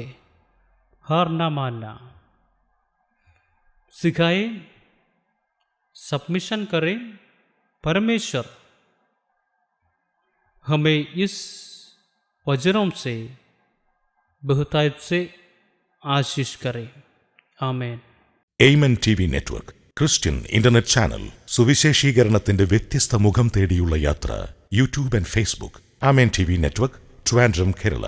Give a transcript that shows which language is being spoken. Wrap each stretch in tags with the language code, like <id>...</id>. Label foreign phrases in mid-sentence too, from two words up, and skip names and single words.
<hi>हार ना मानना सिखाए, सबमिशन करें। परमेश्वर हमें इस वचनों से बहुतायत से आशीष करे।</hi> <ml>ആമേൻ. എയ്മൻ TV നെറ്റ്വർക്ക് ക്രിസ്ത്യൻ ഇന്റർനെറ്റ് ചാനൽ സുവിശേഷീകരണത്തിന്റെ വ്യത്യസ്ത മുഖം തേടിയുള്ള യാത്ര. യൂട്യൂബ് ആൻഡ് ഫേസ്ബുക്ക്. ആമേൻ TV നെറ്റ്വർക്ക്, ട്രിവാൻഡ്രം, കേരള.</ml>